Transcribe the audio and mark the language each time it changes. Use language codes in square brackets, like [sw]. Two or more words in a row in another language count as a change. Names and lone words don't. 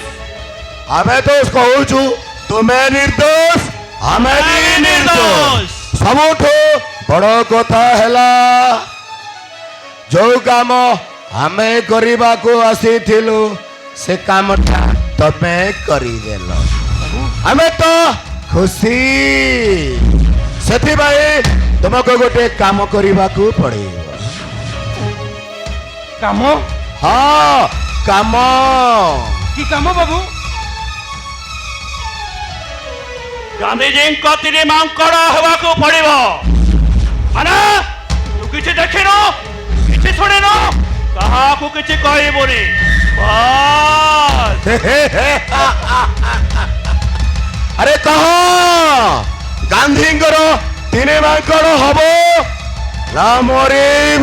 [or] ଆମେ ଦୋଷ କହୁଛୁ ତୁମେ ନିର୍ଦ୍ଦୋଷ ଆମେ ବି ନିର୍ଦ୍ଦୋଷ ସବୁଠୁ ବଡ଼ କଥା ହେଲା ଯୋଉ କାମ ଆମେ କରିବାକୁ ଆସିଥିଲୁ ସେ କାମଟା ତମେ କରିଦେଲ ଆମେ ତ ଖୁସି ସେଥିପାଇଁ ତୁମକୁ ଗୋଟେ କାମ କରିବାକୁ ପଡ଼ିବ काम ହଁ କାମ କି କାମ ବାବୁ ଗାନ୍ଧୀଜୀଙ୍କ ତିନି ମାଙ୍କଡ ହେବାକୁ ପଡିବ ମାନେ ତୁ କିଛି ଦେଖିନୁ କିଛି ଶୁଣିନୁ କାହାକୁ କିଛି କହିବୁନି ବାସ୍। ଆରେ କହ ଗାନ୍ଧୀଙ୍କର ତିନି ମାଙ୍କଡ ହବ ନା ମରିବ